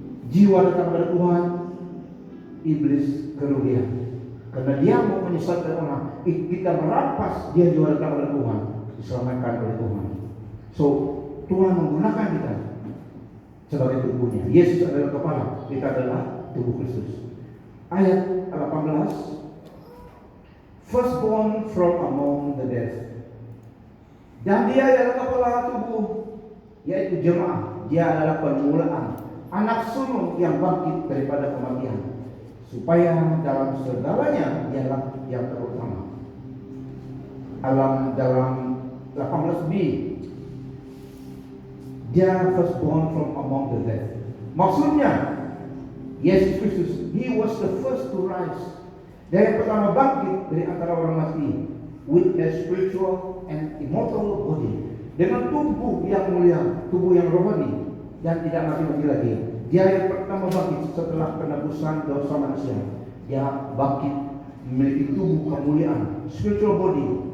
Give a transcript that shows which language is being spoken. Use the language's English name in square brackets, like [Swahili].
[Indonesian] Jiwa datang kepada Tuhan, iblis kerugian. Karena dia mau menyesatkan orang, kita merampas dia jiwa datang kepada Tuhan, diselamatkan oleh Tuhan. So Tuhan menggunakan kita sebagai tubuhnya. Yesus adalah kepala, kita adalah tubuh Kristus. [English] Ayat 18, firstborn from among the dead. [Indonesian] Dan dia adalah kepala tubuh, yaitu jemaah. Dia adalah permulaan, anak sulung yang bangkit daripada kematian, supaya dalam segalanya dialah yang terutama. Dalam 18b, dia [English] firstborn from among the dead. Maksudnya Yesus Kristus, He was the first to rise. [Indonesian] Dia yang pertama bangkit dari antara orang mati, [English] with a spiritual and immortal body, [Indonesian] dengan tubuh yang mulia, tubuh yang rohani dan tidak mati-mati lagi. Dia yang pertama bangkit setelah penebusan dosa manusia. Dia bangkit memiliki tubuh kemuliaan, spiritual body.